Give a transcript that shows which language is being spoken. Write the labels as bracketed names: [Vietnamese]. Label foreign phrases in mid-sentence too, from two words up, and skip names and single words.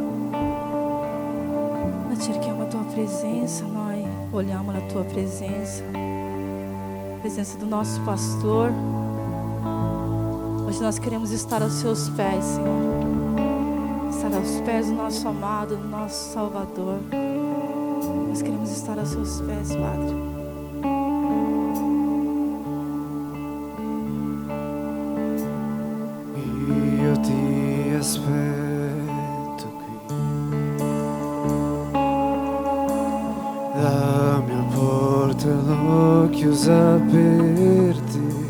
[Portuguese] Nós cercamos a Tua presença, nós olhamos a Tua presença, a presença do nosso pastor. Hoje nós queremos estar aos Seus pés, Senhor. Estar aos pés do nosso amado, do nosso Salvador. Nós queremos estar aos Seus pés, Padre. [Italian] Io ti aspetto qui, la mia porta l'ho chiusa per te.